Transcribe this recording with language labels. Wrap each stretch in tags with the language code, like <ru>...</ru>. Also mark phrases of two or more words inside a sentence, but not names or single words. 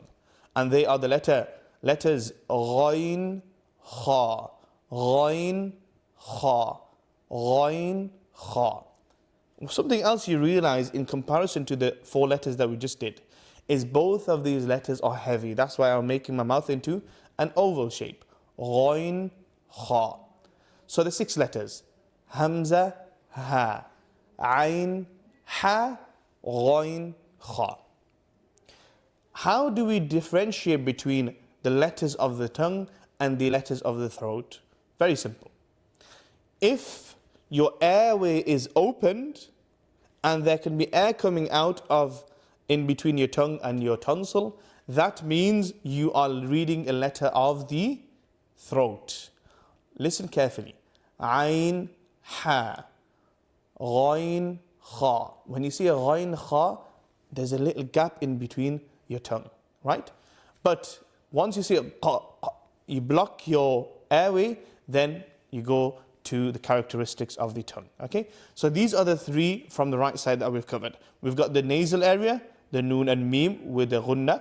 <en>And they are the letters ghain, kha, ghain, kha, ghain, kha. Something else you realize in comparison to the 4 letters that we just did is both of these letters are heavy. That's why I'm making my mouth into an oval shape. Ghain, kha. So the 6 letters, hamza, ha, ain, ha, ghain, kha. How do we differentiate between the letters of the tongue and the letters of the throat? Very simple. If your airway is opened and there can be air coming out of in between your tongue and your tonsil, that means you are reading a letter of the throat. Listen carefully. Ain, ha, ghain, kha. When you see a ghain, kha, there's a little gap in between your tongue, right? But once you see a qa, you block your airway, then you go to the characteristics of the tongue, okay? So these are the 3 from the right side that we've covered. We've got the nasal area, the noon and meme with the ghunna.</en>